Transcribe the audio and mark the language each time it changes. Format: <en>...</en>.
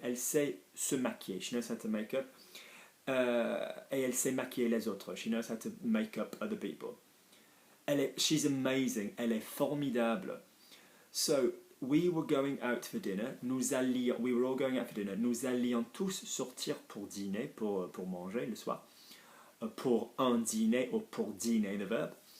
<fr>Elle sait se maquiller.</fr> <en>She knows how to make up.</en> <fr>Et elle sait maquiller les autres.</fr> <en>She knows how to make up other people. She's amazing.</en> <fr>Elle est formidable.</fr> <en>So, we were going out for dinner. We were all going out for dinner.</en> <fr>Nous allions tous sortir pour dîner, pour manger le soir. Pour un dîner ou pour dîner,</fr> <en>the verb.</en>